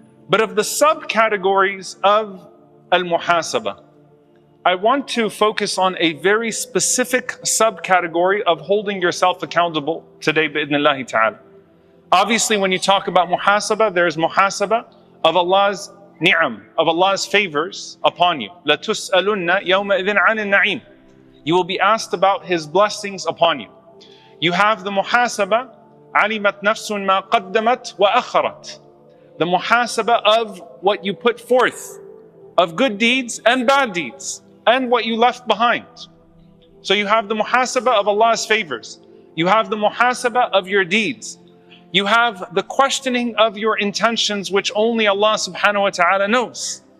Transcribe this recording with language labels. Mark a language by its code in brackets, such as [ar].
[en] But of the subcategories of al-muhasabah, I want to focus on a very specific subcategory of holding yourself accountable today, bi'idhnillahi ta'ala. Obviously, when you talk about muhasabah, there is muhasabah of Allah's ni'am, of Allah's favors upon you. [ar] لَتُسْأَلُنَّ يَوْمَئِذٍ عَنِ النَّعِيمِ. [en] You will be asked about His blessings upon you. You have the muhasabah, [ar] عَلِمَتْ نَفْسٌ مَا قَدَّمَتْ وَأَخَّرَتْ. [en] The muhasabah of what you put forth, of good deeds and bad deeds, and what you left behind. So you have the muhasabah of Allah's favors. You have the muhasabah of your deeds. You have the questioning of your intentions, which only Allah subhanahu wa ta'ala knows.